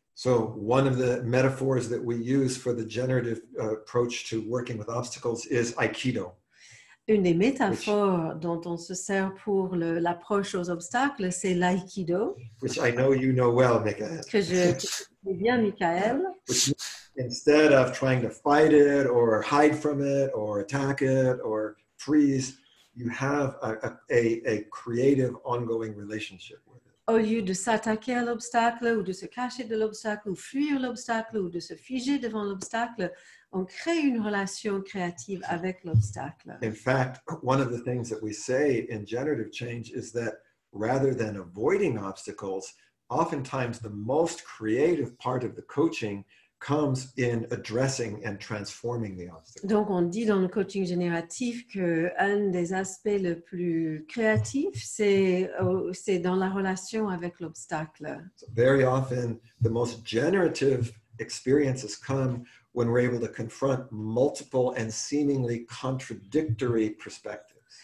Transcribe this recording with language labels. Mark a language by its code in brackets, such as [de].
[en] So one of the metaphors that we use for the generative approach to working with obstacles is Aikido. [fr] Une des métaphores dont on se sert pour l'approche aux obstacles, c'est l'aïkido. [en] Which I know you know well, Michael. [fr] Que je connais bien, Michael. [en] Which instead of trying to fight it or hide from it or attack it or freeze, you have a creative ongoing relationship with it. [fr] Au lieu de s'attaquer à l'obstacle ou de se cacher de l'obstacle ou fuir l'obstacle ou de se figer devant l'obstacle, on crée une relation créative avec l'obstacle. [en] In fact, one of the things that we say in generative change is that rather than avoiding obstacles, oftentimes the most creative part of the coaching comes in addressing and transforming the obstacle. [fr] Donc, on dit dans le coaching génératif qu'un des aspects les plus créatifs, c'est dans la relation avec l'obstacle. [en] So very often, the most generative experiences come when we're able to confront multiple and seemingly contradictory perspectives.